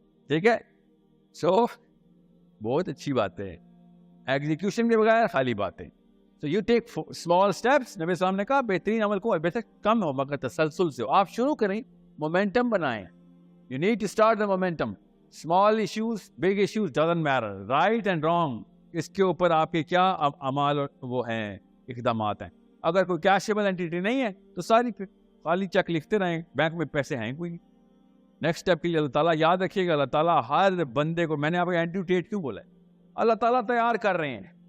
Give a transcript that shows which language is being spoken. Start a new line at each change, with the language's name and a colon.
Urdu: ٹھیک ہے, سو بہت اچھی بات ہے. ایگزیکیوشن کے بغیر خالی باتیں.
English: So you take small steps.
Urdu: نبی السلام نے کہا بہترین عمل کو بہتر کم ہو مگر تسلسل سے ہو. آپ شروع کریں, مومنٹم بنائیں.
English: You need to start the momentum. Small issues, big issues doesn't matter. Right and wrong.
Urdu: اس کے اوپر آپ کے کیا اعمال وہ ہیں, اقدامات ہیں. اگر کوئی کیشیبل اینٹیٹی نہیں ہے تو ساری خالی چیک لکھتے رہیں, بینک میں پیسے ہیں کوئی. نیکسٹ اسٹیپ کے لیے اللہ تعالیٰ یاد رکھیے گا, اللہ تعالیٰ ہر بندے کو, میں نے آپ کو اینٹیٹیٹ کیوں بولا ہے, اللہ تعالیٰ تیار کر رہے ہیں.